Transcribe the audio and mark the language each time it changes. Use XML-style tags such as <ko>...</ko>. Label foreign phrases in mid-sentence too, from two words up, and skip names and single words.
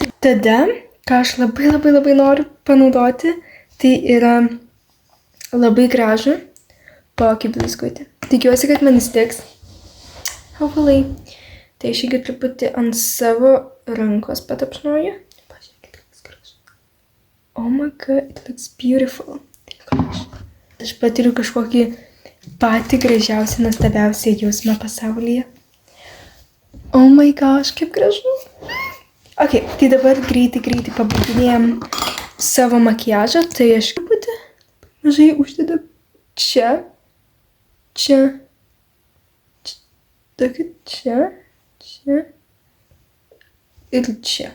<lt>Tada, ką aš labai noriu panaudoti, tai yra labai gražų tokį blizgutį. Tikiuosi, kad man įstiks.</lt> <en>Hopefully.</en> <lt>Tai aš irgi truputį ant savo rankos patapšnoju. Pažiūrėkit, koks gražus.</lt> <en>Oh my god, it looks beautiful.</en> <lt>Aš patiriu kažkokį patį gražiausią, nuostabiausią jausmą pasaulyje.</lt> <en>Oh my gosh,</en> <lt>kaip gražu. Ok, tai dabar greitai pabaiginėjom savo makiažą. Tai aš truputį mažai uždedu čia. Ir čia.</lt>